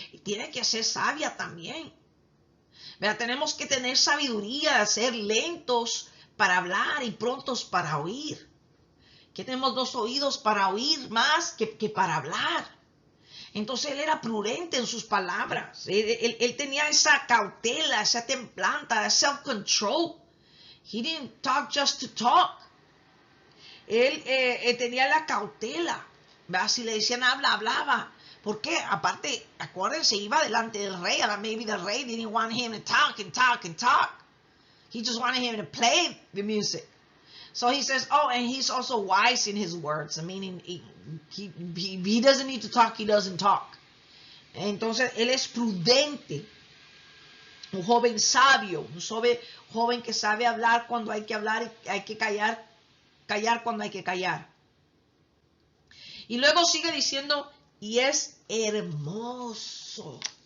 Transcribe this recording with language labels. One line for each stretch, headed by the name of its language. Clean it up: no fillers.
Spanish: Tiene que ser sabia también. ¿Verdad? Tenemos que tener sabiduría, ser lentos para hablar y prontos para oír. que tenemos 2 oídos para oír más que para hablar. Entonces él era prudente en sus palabras. Él tenía esa cautela, esa templanza,
English: self-control. He didn't talk just to talk.
Spanish: Él tenía la cautela. ¿Verdad? Si le decían habla, hablaba. ¿Por qué? Aparte, acuérdense, iba delante del rey. Ahora
English: maybe the rey didn't want him to talk and talk and talk. He just wanted him to play the music. So he says, oh, and he's also wise in his words. I mean, he doesn't need to talk, he doesn't talk.
Spanish: Entonces, él es prudente. Un joven sabio, un joven que sabe hablar cuando hay que hablar y hay que callar cuando hay que callar. Y luego sigue diciendo, y es hermoso.